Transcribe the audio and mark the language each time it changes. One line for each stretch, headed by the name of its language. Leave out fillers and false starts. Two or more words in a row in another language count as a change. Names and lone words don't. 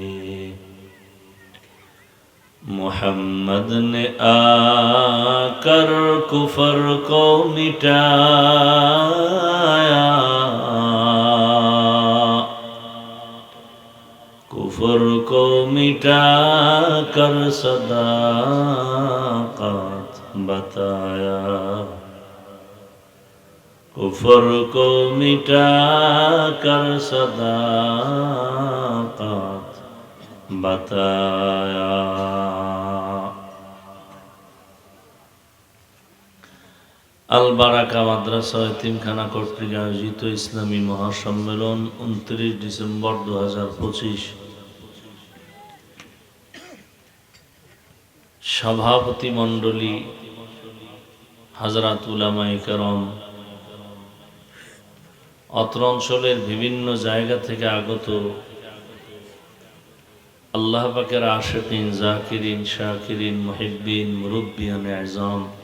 Urdu: محمد نے آ کر کفر کو مٹایا کفر کو مٹا کر صداقت بتایا کفر کو مٹا کر صداقت بتایا
Bangla: আল বারাকা মাদ্রাসা এতিমখানা কর্তৃক আয়োজিত ইসলামী মহাসম্মেলন 29 ডিসেম্বর 2025 সভাপতি মণ্ডলী হাজরাত উলামায়ে কেরাম অত্র অঞ্চলের বিভিন্ন জায়গা থেকে আগত আল্লাহ পাকের আশিকিন জাকিরিন শাকিরিন মুহিব্বিন মুরব্বিয়ানে আযম